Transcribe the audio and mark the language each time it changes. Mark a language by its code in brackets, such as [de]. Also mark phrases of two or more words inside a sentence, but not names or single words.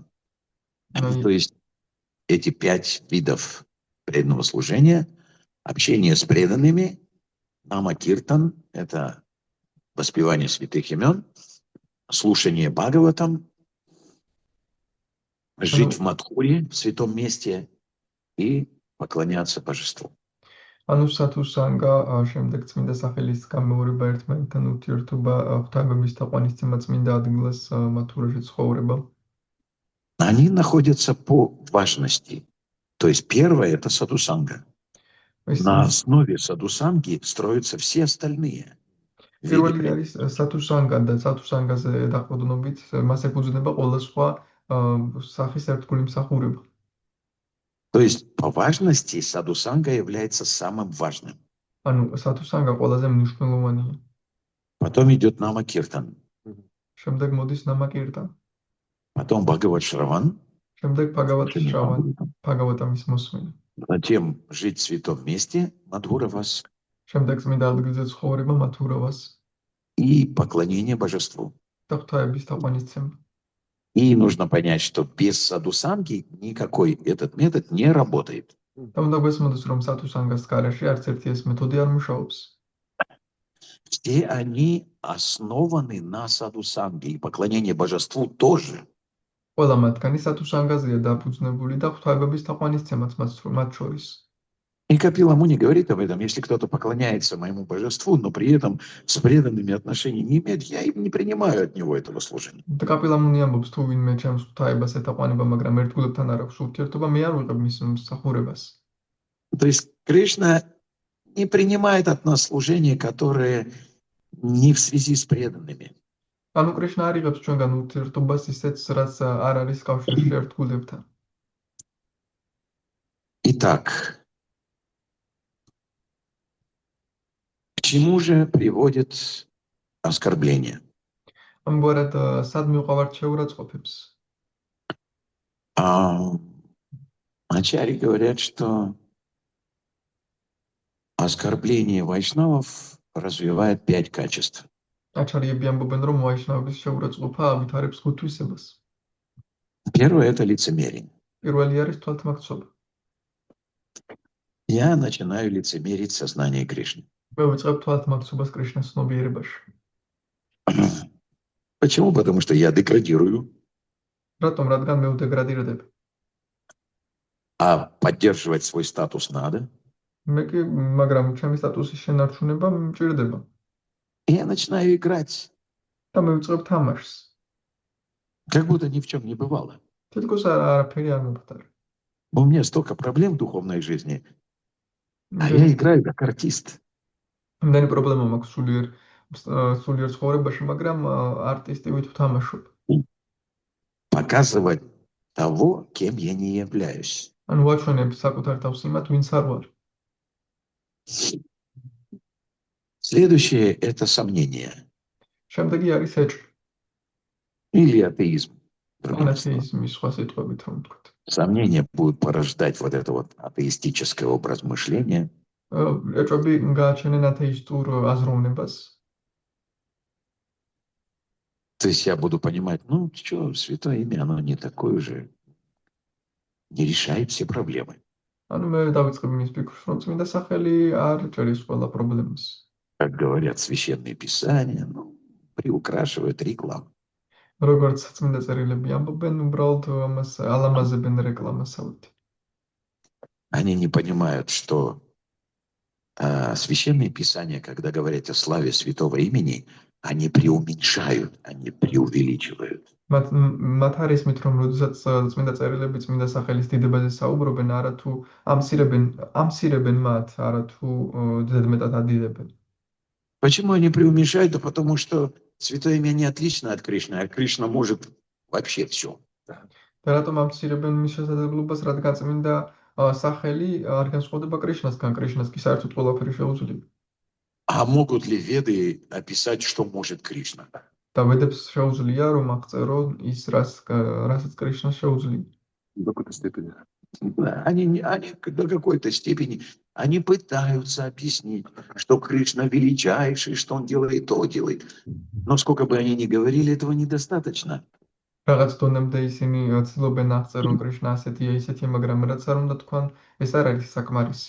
[ru] То есть эти 5 видов преданного служения, общение с преданными, Намакиртан – это воспевание святых имен, слушание Бхагаватам, жить в Мадхуре, в святом месте и поклоняться божеству. [ka] ანუ სათუ-სანგა, შემდეგ წმინდა სახელის გამეორება ერთმანეთთან ურთიერთობა, ღვთაებების თაყვანისცემა წმინდა ადგილას მათურაში ცხოვრება. [ru] Они находятся по важности. То есть первое – это саду-санга. На основе саду-санги строятся все остальные. [ka] პირველი არის სათუ-სანგა და სათუ-სანგაზე დაყრდნობით მას ეფუძნება ყველა სხვა სახის ერთგული მსახურება. [ru] То есть по важности саду-санга является самым важным. [ka] ანუ სათუ-სანგა ყველაზე მნიშვნელოვანია. [ru] Потом идет Намакиртан. [ka] შემდეგ მოდის ნამაკირტანი. [ru] Потом Бхагават Шраван. [ka] შემდეგ Бхагават Шраван, Бхагаватамის მოსმენა. [ru] Затем жить в святом месте, Мадхура Вас. [ka] შემდეგ წმინდა ადგილზე ცხოვრება, მათურა Вас. [ru] И поклонение божеству. [ka] და ღვთაების თაყვანისცემა. [ru] И нужно понять, что без саду-санги никакой этот метод не работает. [ka] და უნდა გვესმოდეს, რომ სათუ-სანგას გარეშე არც ერთი ეს მეთოდი არ მუშაობს. [ru] Все они основаны на саду-санге, и поклонение божеству тоже. [ka] ყველა მათგანი სათუ-სანგაზეა დაფუძნებული და ღვთაებების თაყვანისცემაც მათ შორის. [ru] И Капила Муни говорит об этом, если кто-то поклоняется моему божеству, но при этом с преданными отношений не имеет, я им не принимаю от него этого служения. [ka] და კაპილა მუნი ამბობს, თუ ვინმე ჩემს ღვთაებას ეთაყვანება, მაგრამ ერთგულებთან არ აქვს ურთიერთობა, მე არ ვიღებ მის მსახურებას. [ru] То есть Кришна не принимает от нас служения, которые не в связи с преданными. [ka] ანუ კრიშნა არ იღებს ჩვენგან ურთიერთობას ისეთ, რაც არ არის კავშირში ერთგულებთან. [ru] Итак, к чему же приводит оскорбление? [ka] ამგვარად სად მივყავართ შეურაცხყოფებს? [ru] Ачари говорят, что оскорбление вайшнавов развивает 5 качеств. [ka] აჩარიები ამბობენ, რომ ვაიშნავების შეურაცხყოფა ავითარებს 5 თვისებას. [ru] Первое – это лицемерие. [ka] პირველი არის თვალთმაქცობა. [ru] Я начинаю лицемерить в сознании Кришны. [ka] მე ვიწყებ თვალთმაქცობას კრიშნას ცნობიერებაში. [ru] Почему? Потому что я деградирую, [ka] რატომ? რადგან მე ვდეგრადირდებ. [ru] а поддерживать свой статус надо. [ka] მაგრამ ჩემი სტატუსის შენარჩუნება მჭირდება. [ru] И я начинаю играть, [ka] და მე ვიწყებ თამაშს. [ru] как будто ни в чем не бывало. [ka] თითქოს არაფერი არ მომხდარა. [ru] У меня столько проблем в духовной жизни, а я играю как артист. [ka] იმდენი პრობლემა მაქვს სულიერ ცხოვრებაში, მაგრამ არტისტივით ვთამაშობ. [ru] Показывать того, кем я не являюсь. [ka] ანუ ვაჩვენებ საკუთარ თავს იმათ, ვინც არ ვარ. [ru] Следующее – это сомнение [ka] შემდეგი არის ეჭვი. [ru] или атеизм. [ka] ან ათეიზმის სხვა სიტყვებით რომ ვთქვათ. [ru] Сомнения будут порождать вот это вот атеистическое образ мышления. [ka] ეჭვები გააჩენენ ათეისტურ აზროვნებას. [ru] То есть я буду понимать, ну что, святое имя, оно не такое уже, не решает все проблемы. [ka] ანუ მე დავიწყებ იმის ფიქრს, რომ წმინდა სახელი არ ჭერის ყველა პრობლემას. [ru] Как говорят священные писания, ну, приукрашивают рекламу. [ka] როგორც წმინდა წერილები ამბობენ, უბრალოდ ამას ალამაზებენ რეკლამასავით. [ru] Они не понимают, что священные писания, когда говорят о славе святого имени, они преуменьшают, они преувеличивают. [ka] მათ არ ისმით, რომ როდესაც წმინდა წერილები წმინდა სახელის დიდებაზე საუბრობენ, არათუ ამცირებენ მათ, არათუ ზედმეტად ადიდებენ. [ru] Почему они преуменьшают? Да потому что святое имя не отлично от Кришны, а Кришна может вообще все. [ka] და რატომ ამცირებენ მის შესაძლებლობას, რადგან წმინდა სახელი არ განსხვავდება კრიშნასგან, კრიშნას კი საერთოდ ყველაფერი შეუძლია. [ru] А могут ли веды описать, что может Кришна? [ka] და ვედებს შეუძლია, რომ აღწერონ ის, რასაც კრიშნას შეუძლია. [ru] До какой-то степени. Да, они до какой-то степени они пытаются объяснить, что Кришна величайший, что он делает то, делает. Но сколько бы они ни говорили, этого недостаточно. [ka] რაღაც დონემდე ისინი ცდილობენ აღწერონ კრიშნა ასეთია, ისეთია, მაგრამ რაც არ უნდა თქვან, ეს არ არის საკმარისი.